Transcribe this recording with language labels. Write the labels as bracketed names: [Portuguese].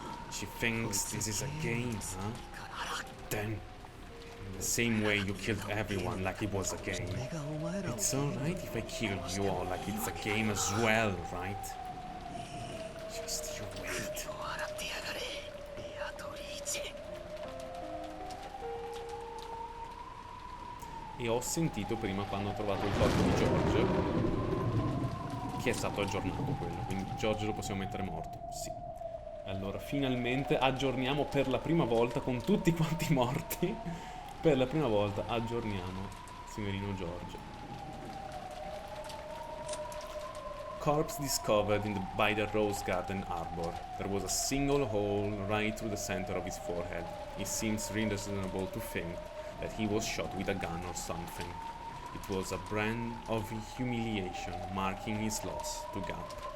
[English] She thinks this is a game, huh? Then, in the same way you killed everyone like it was a game. [Japanese] 俺がお前らを [English] It's alright if I kill you all like it's a game as well, right? Just you wait. [Japanese] を洗ってやがれベアトリーチェ [Italian] E ho sentito prima quando ho trovato il corpo di George che è stato aggiornato quello, quindi George lo possiamo mettere morto, sì. Allora, finalmente aggiorniamo per la prima volta con tutti quanti morti. Per la prima volta aggiorniamo signorino George. [English] Corpse discovered by the rose garden arbor. There was a single hole right through the center of his forehead. It seems reasonable to think that he was shot with a gun or something. It was a brand of humiliation marking his loss to God.